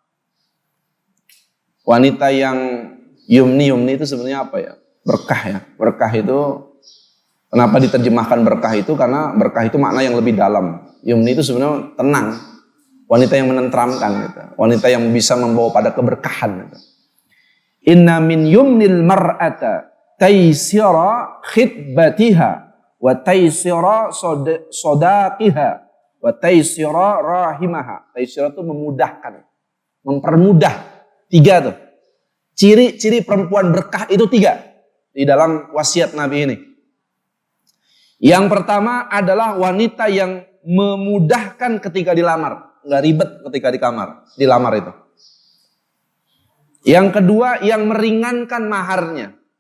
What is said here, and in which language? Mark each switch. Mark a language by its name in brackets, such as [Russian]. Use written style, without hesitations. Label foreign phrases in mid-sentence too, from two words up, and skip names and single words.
[Indonesian] Wanita yang yumni itu sebenarnya apa ya? Berkah ya. Berkah itu, kenapa diterjemahkan berkah itu? Karena berkah itu makna yang lebih dalam. Yumni itu sebenarnya tenang. Wanita yang menenteramkan gitu. Wanita yang bisa membawa pada keberkahan gitu. [Arabic] إن من يمن المرأة تيسير خطبتها وتيسير صداقها وتيسير رحمها. [Indonesian] Taysira itu memudahkan, mempermudah. 3 tuh. Ciri-ciri perempuan berkah itu 3 di dalam wasiat Nabi ini. Yang pertama adalah wanita yang memudahkan ketika dilamar. Nggak ribet ketika dilamar itu. Yang kedua, yang meringankan maharnya.